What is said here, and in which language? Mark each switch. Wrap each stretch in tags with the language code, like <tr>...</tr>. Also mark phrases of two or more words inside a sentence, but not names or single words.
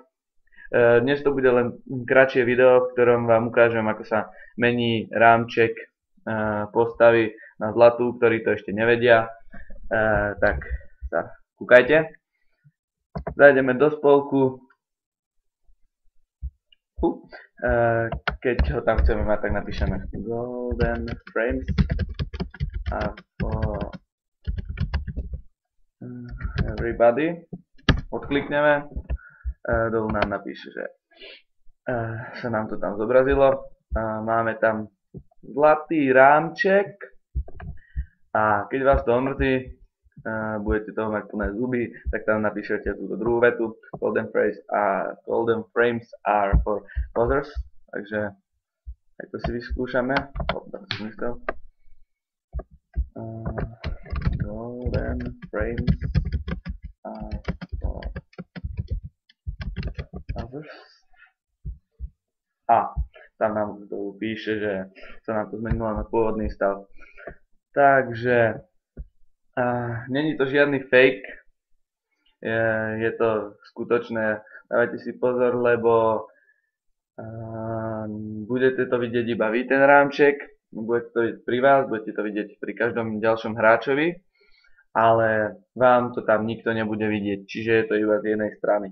<sk>Dnes to bude len kratšie video, v ktorom vám ukážem, ako sa mení rámček postavy na zlatú, ktorí to ešte nevedia. Tak sa kúkajte. Zajdeme do spolku. Keď ho tam chceme mať, tak napíšeme</sk> <en>Golden Frames a for everybody.</en> <sk>Odklikneme. Dolu nám napíše, že sa nám to tam zobrazilo. Máme tam zlatý rámček a keď vás to omrzí, budete toho mať plné zuby, tak tam napíšete túto druhú vetu.</sk> <en>Golden frames are for others.</en> <sk>Takže aj to si vyskúšame.</sk> <en>Golden frames are for others.</en> <sk>A tam nám to píše, že sa nám to zmenilo na pôvodný stav. Takže není to žiadny fake, je to skutočné. Dávajte si pozor, lebo budete to vidieť iba vy, ten rámček, budete to vidieť pri vás, budete to vidieť pri každom ďalšom hráčovi, ale vám to tam nikto nebude vidieť, čiže je to iba z jednej strany.</sk>